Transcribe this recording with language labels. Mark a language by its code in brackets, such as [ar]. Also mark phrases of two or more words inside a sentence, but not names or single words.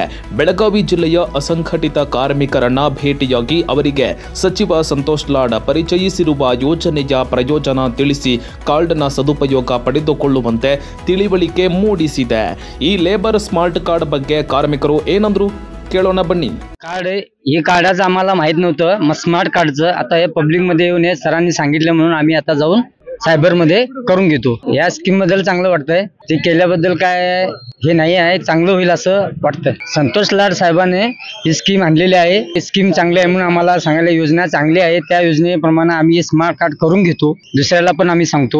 [kn] ಬೆಳಗಾವಿ ಜಿಲ್ಲೆಯ ಅಸಂಘಟಿತ ಕಾರ್ಮಿಕರನ್ನ ಭೇಟಿಯಾಗಿ ಅವರಿಗೆ ಸಚಿವ ಸಂತೋಷ್ ಲಾಡ್ ಪರಿಚಯಿಸಿರುವ ಯೋಜನೆಯ ಪ್ರಯೋಜನ ತಿಳಿಸಿ ಕಾರ್ಡ್ನ ಸದುಪಯೋಗ ಪಡೆದುಕೊಳ್ಳುವಂತೆ ತಿಳಿವಳಿಕೆ ಮೂಡಿಸಿದೆ। ಈ [en] labour smart card [kn] ಬಗ್ಗೆ ಕಾರ್ಮಿಕರು ಏನಂದ್ರು ಕೇಳೋಣ ಬನ್ನಿ। [mr] कार्ड हे कार्डाचं आम्हाला माहित नव्हतं, मग स्मार्ट कार्डचं आता हे पब्लिक मध्ये येऊन हे सरांनी सांगितलं म्हणून आम्ही आता जाऊन सायबर मध्ये करून घेतो। या स्कीम बद्दल चांगलं वाटतंय, ते केल्याबद्दल काय हे नाही आहे, चांगलं होईल असं वाटतंय। संतोष लाड साहेबांनी ही स्कीम आणलेली आहे, ही स्कीम चांगली आहे म्हणून आम्हाला सांगायला योजना चांगली आहे, त्या योजनेप्रमाणे आम्ही स्मार्ट कार्ड करून घेतो, दुसऱ्याला पण आम्ही सांगतो।